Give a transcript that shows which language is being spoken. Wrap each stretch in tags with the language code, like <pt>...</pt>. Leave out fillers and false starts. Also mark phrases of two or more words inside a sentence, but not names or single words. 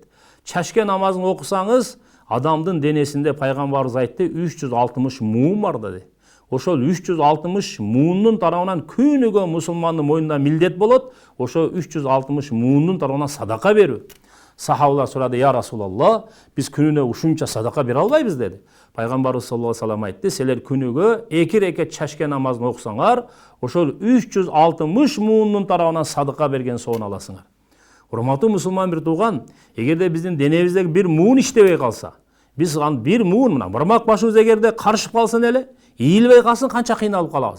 <ky>Чашке намазын окусаңыз, адамдын денесинде пайгамбарыбыз айтты, 360 муун бар деди. Ошол 360 муунун тарабынан күнүгө мусулмандын мойнунда милдет болот. Ошол 360 муунун тарабынан садака берүү. Сахабалар сурады:</ky> <ar>"يا رسول الله,</ar> <ky>биз күнүнө ушунча садака бере албайбыз" деди. Пайгамбарыбыз</ky> <ar>صلى الله عليه وسلم</ar> <ky>айтты: "Силер күнүгө 2 рекет чашке намазын окусаңар, ошол 360 муунун тарабынан садака берген соогун аласыңар." Урматтуу мусулман бир тууган, эгерде биздин денебиздеги бир муун иштебей калса, биз бир муун мына бармак башыбыз эгерде карышып калсын эле, ийилбей калсын, канча кыйналып калабыз.</ky>